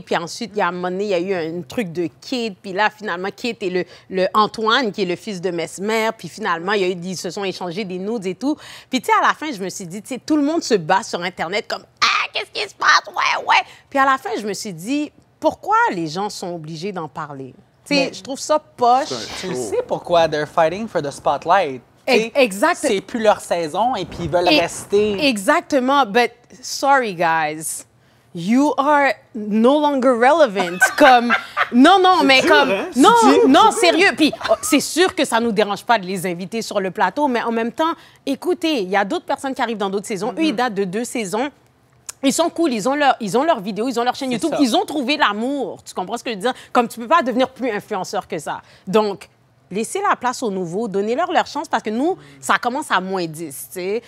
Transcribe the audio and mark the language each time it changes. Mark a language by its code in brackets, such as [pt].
[fr] Puis ensuite, il y a un moment donné, il y a eu un truc de Kate. Puis là, finalement, Kate et le Antoine, qui est le fils de Mesmer. Puis finalement, ils se sont échangés des nudes et tout. Puis tu sais, à la fin, je me suis dit, tu sais, tout le monde se bat sur Internet comme « Ah, qu'est-ce qui se passe? Ouais, ouais. » Puis à la fin, je me suis dit, pourquoi les gens sont obligés d'en parler? Tu sais, je trouve ça poche. [en] tu le sais pourquoi they're fighting for the spotlight. [fr] Tu sais, Exact. C'est plus leur saison et puis ils veulent Et- rester. [en] Exactement. But sorry, guys. you are no longer relevant. [fr] Comme, non, mais dur, comme, hein? non, sérieux. Puis, c'est sûr que ça nous dérange pas de les inviter sur le plateau, mais en même temps, écoutez, il y a d'autres personnes qui arrivent dans d'autres saisons. Eux, ils datent de 2 saisons. Ils sont cool, ils ont leur vidéo, ils ont leur chaîne C'est YouTube, ça. ils ont trouvé l'amour. Tu comprends ce que je veux dire? Comme tu peux pas devenir plus influenceur que ça. Donc, laissez la place aux nouveaux, donnez-leur leur chance parce que nous, ça commence à moins 10, tu sais.